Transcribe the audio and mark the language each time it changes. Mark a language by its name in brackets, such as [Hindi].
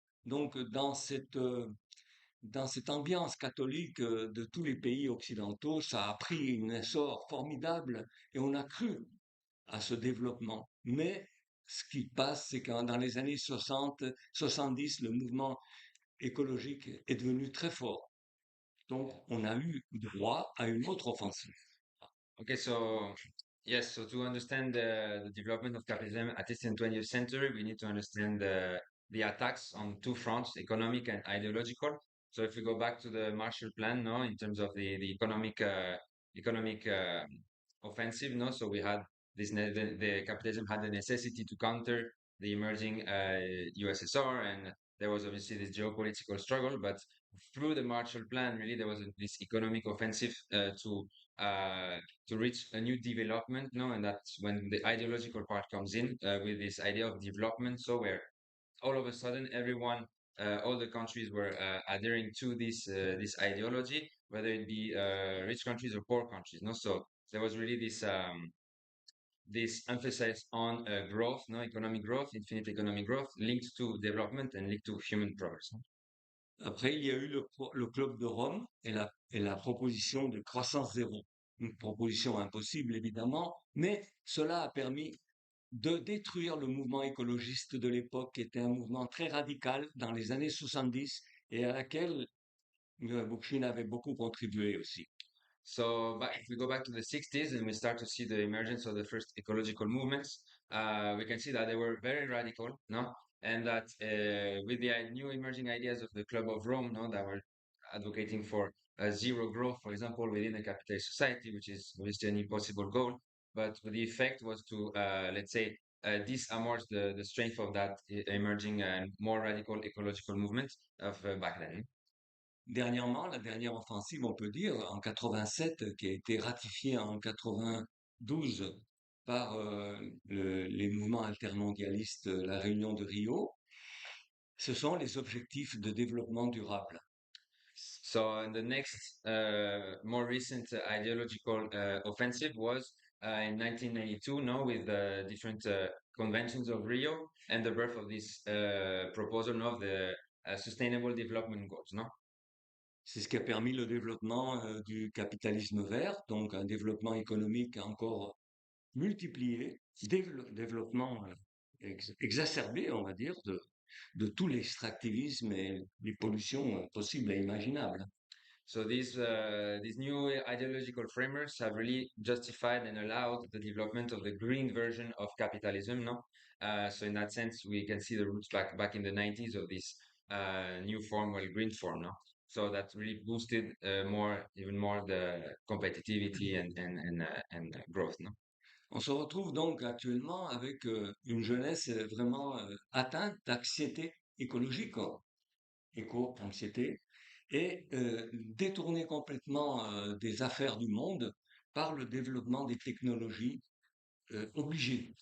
[French] Donc, dans cette ambiance catholique de tous les pays occidentaux, ça a pris un essor formidable et on a cru à ce développement. Mais ce qui passe, c'est que dans les années 60, 70, le mouvement écologique est devenu très fort. Donc, on a eu droit à une autre offensive. [English] Okay, so yes, so to understand the development of capitalism, at least in 20th century, we need to understand the attacks on two fronts, economic and ideological. So if we go back to the Marshall Plan, no, in terms of the economic offensive, no, so we had the capitalism had the necessity to counter the emerging USSR, and there was obviously this geopolitical struggle, but through the Marshall Plan, really there was this economic offensive uh, to reach a new development, no, and that's when the ideological part comes in with this idea of development. So where all of a sudden everyone, all the countries were adhering to this ideology, whether it be rich countries or poor countries, no. So there was really this emphasis on growth, no, economic growth, infinite economic growth, linked to development and linked to human progress. [French] Après, il y a eu le Club de Rome et la proposition de croissance zéro. Une proposition impossible, évidemment, mais cela a permis de détruire le mouvement écologiste de l'époque, qui était un mouvement très radical dans les années 70 et à laquelle Bookchin avait beaucoup contribué aussi. [English] So, but if we go back to the 60s and we start to see the emergence of the first ecological movements, we can see that they were very radical, no? And that with the new emerging ideas of the Club of Rome, no, that were advocating for zero growth, for example, within a capitalist society, which is obviously an impossible goal. But the effect was to, let's say, disarm the strength of that emerging and more radical ecological movement of back then. [French] Dernièrement, la dernière offensive, on peut dire, en 87, qui a été ratifiée en 92 par les mouvements altermondialistes, la Réunion de Rio, ce sont les objectifs de développement durable. [English] So the next, more recent ideological offensive was in 1992, no, with the different conventions of Rio and the birth of this proposal, no, of the Sustainable Development Goals, no. [French] C'est ce qui a permis le développement du capitalisme vert, donc un développement économique encore multiplié, développement exacerbé, on va dire, de tout l'extractivisme et les pollutions possibles et imaginables. [English] So these new ideological frameworks have really justified and allowed the development of the green version of capitalism, no? So in that sense, we can see the roots back in the 90s of this new form, well, green form, no? So that really boosted even more the competitivity and growth, no? [French] On se retrouve donc actuellement avec une jeunesse vraiment atteinte d'anxiété écologique, éco-anxiété, et détournée complètement des affaires du monde par le développement des technologies obligées.